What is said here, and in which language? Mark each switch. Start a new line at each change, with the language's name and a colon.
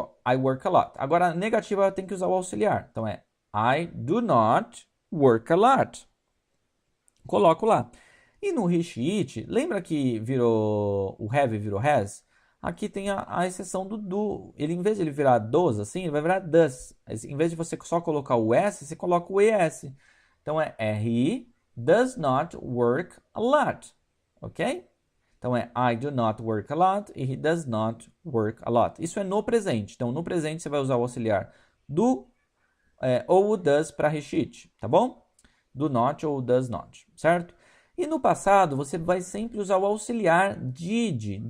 Portuguese: Ó,
English: I work a lot.
Portuguese: Agora, a negativa tem que usar o auxiliar. Então
English: I do not work a lot.
Portuguese: Coloco lá. E no he, she, it, lembra que o have virou has? Aqui tem a exceção do do. Ele, em vez de ele virar does, assim, ele vai virar does. Em vez de você só colocar o s, você coloca o es.
English: Então he does not work a lot. Ok? Então I do not work a lot e he does not work a lot.
Portuguese: Isso é no presente. Então no presente você vai usar o auxiliar do ou o does para he, she, it, tá bom? Do not ou does not, certo? E no passado, você vai sempre usar o auxiliar did.